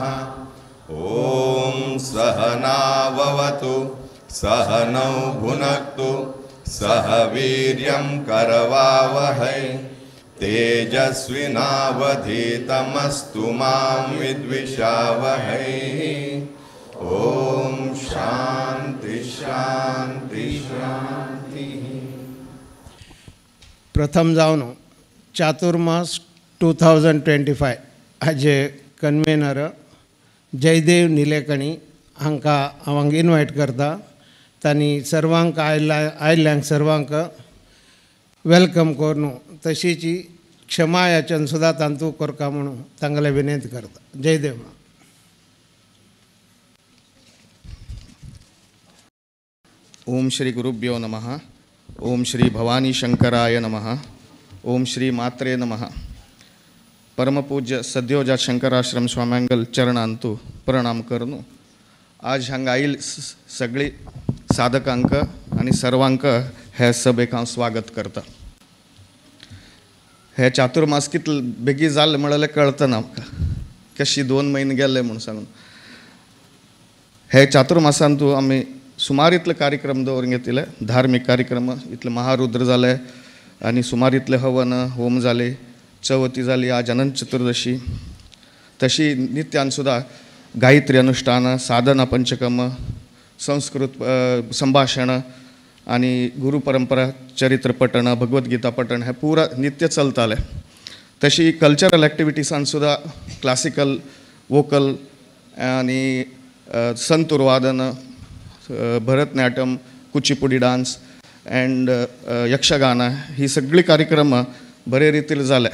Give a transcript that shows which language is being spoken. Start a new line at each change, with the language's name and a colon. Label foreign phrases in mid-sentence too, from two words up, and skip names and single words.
Sanskrit: ओम सहनाववतु सहनौ भुनक्तु सह वीर्यं करवावहै. तेजस्विनावधीतमस्तु मां विद्विषावहै. ओम शांति शांति शांति.
Konkani: प्रथम जावन चातुर्मास 2025 हाजे कन्वेनर जयदेव निलेकणी हांकां हांव इनवायट करता. तांणी सर्वांक आयल्ल्यांक सर्वांक वेलकम करून तशीच क्षमा याचन सुद्दां तांतू करता म्हणून तांगेले विनंती करता. जयदेव.
Sanskrit: ओम श्री गुरुभ्यो नमः. ओम श्री भवानी शंकराय नमः.
Konkani: ओम श्री मात्रे नमः. परम पूज्य सद्योजा शंकराश्रम स्वाम्यांगल चरणांतू प्रणाम करनू. आज हांगा आयिल्ल सगळी साधकांक आनी सर्वांक हे सभेक हांव स्वागत करता. हे चातुर्मास कितले बेगी जालें म्हणल्यार कळतना म्हाका कशी 2 म्हयने गेले म्हणून सांगून. हे चातुर्मासांतू आमी सुमार इतले कार्यक्रम दवरूंक येतिले. धार्मीक कार्यक्रम इतले महारुद्र जाले आनी सुमार इतले हवन होम जाले. चवथी जाली. आज अनंत चतुर्दशी. तशी नित्यान सुद्दां गायत्री अनुष्ठान साधना पंचकर्म संस्कृत संभाषण आनी गुरु परंपरा चरित्र पठण भगवद्गीता पठण हे पुरा नित्य चलताले. तशी
English: cultural activities
Konkani: सुद्दां
English: classical vocal
Konkani: आनी संतूर वादन भरतनाट्यम कुचिपुडी
English: dance and
Konkani: यक्षगान ही सगळी कार्यक्रम बरे रितीर जाले.